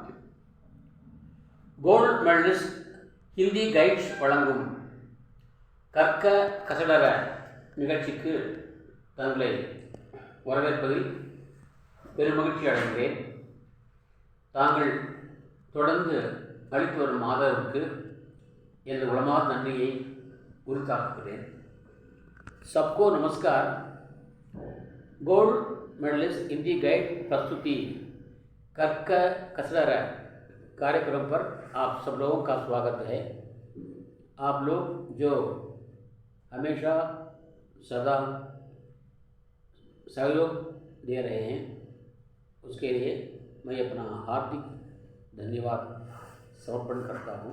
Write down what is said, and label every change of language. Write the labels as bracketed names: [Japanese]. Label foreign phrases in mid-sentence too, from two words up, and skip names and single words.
[Tamil] கோல்ட் மெடலிஸ்ட் ஹிந்தி கைட்ஸ் வழங்கும் கற்க கசடர நிகழ்ச்சிக்கு தங்களை வரவேற்பதில் பெருமகிழ்ச்சி அடைகிறேன். தாங்கள் தொடர்ந்து அளித்து வரும் ஆதரவுக்கு எனது உளமார்ந்த நன்றியை உரித்தாக்குகிறேன். [Hindi] सबको नमस्कार. गोल्ड मेडलिस्ट हिंदी गाइड प्रस्तुति कर्क कसरत कार्यक्रम पर आप सब लोगों का स्वागत है. आप लोग जो हमेशा सदा सहयोग दे रहे हैं उसके लिए मैं अपना हार्दिक धन्यवाद समर्पण करता हूँ.